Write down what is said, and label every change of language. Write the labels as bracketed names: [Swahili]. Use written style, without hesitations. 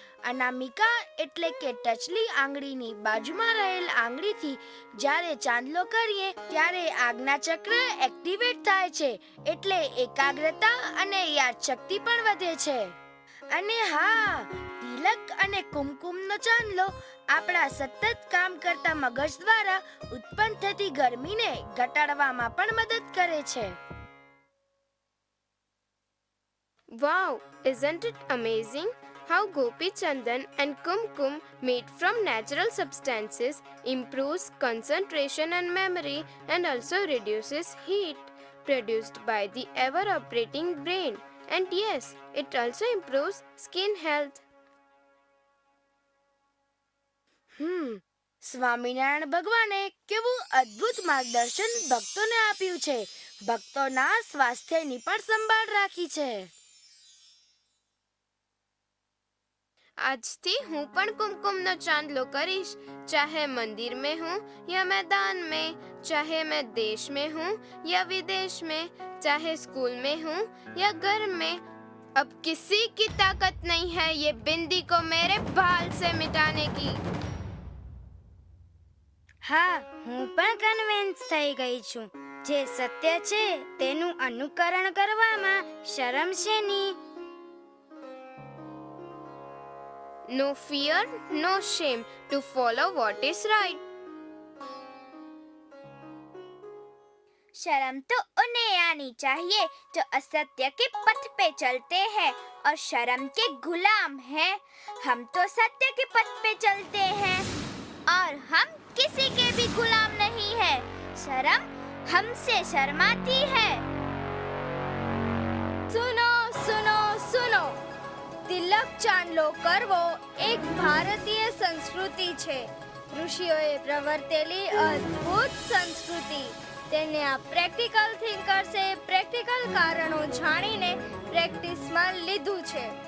[Gujarati] અનામિકા એટલે કે ટચલી આંગળીની બાજુમાં રહેલ આંગળીથી જ્યારે ચાંદલો કરીએ ત્યારે આજ્ઞા ચક્ર એક્ટિવેટ થાય છે, એટલે એકાગ્રતા અને યાદશક્તિ પણ વધે છે. અને હા, તિલક અને કુમકુમનો ચાંદલો આપણા સતત કામ કરતા મગજ દ્વારા ઉત્પન્ન થતી ગરમીને ઘટાડવામાં પણ મદદ કરે છે. [English] Wow, isn't it amazing how Gopi Chandan and Kumkum made from natural substances improves concentration and memory and also reduces heat produced by the ever operating brain, and yes, it also improves skin health. [Gujarati] Swaminarayan ભગવાને કેવું અદ્ભુત માર્ગદર્શન ભક્તોને આપ્યું છે. ભક્તોના સ્વાસ્થ્યની પણ સંભાળ રાખી છે. આજથી હું પણ કુમકુમનો ચાંદલો કરીશ, ચાહે [Hindi] मंदिर में हूँ या मैदान में, चाहे मैं देश में हूँ या विदेश में, चाहे स्कूल में हूँ या घर में. अब किसी की ताकत नहीं है ये बिंदी को मेरे बाल से मिटाने की. [Gujarati] હા, હું પણ કન્વિન્સ થઈ ગઈ છું. જે સત્ય છે તેનું અનુકરણ કરવામાં શરમ શેની? [English] No fear, no shame to follow what is right. [Hindi] शर्म तो उन्हें आनी चाहिए जो असत्य के पथ पे चलते हैं और शर्म के गुलाम हैं. हम तो सत्य के पथ पे चलते हैं और हम किसी के भी गुलाम नहीं है. शर्म हमसे शर्माती है. सुनो सुनो सुनो, [Gujarati] તિલક ચાંદલો કરવો એક ભારતીય સંસ્કૃતિ છે. ઋષિઓએ પ્રવર્તેલી અદ્ભુત સંસ્કૃતિ. તેને આ પ્રેક્ટિકલ થિંકર્સે પ્રેક્ટિકલ કારણો જાણીને પ્રેક્ટિસમાં લીધું છે.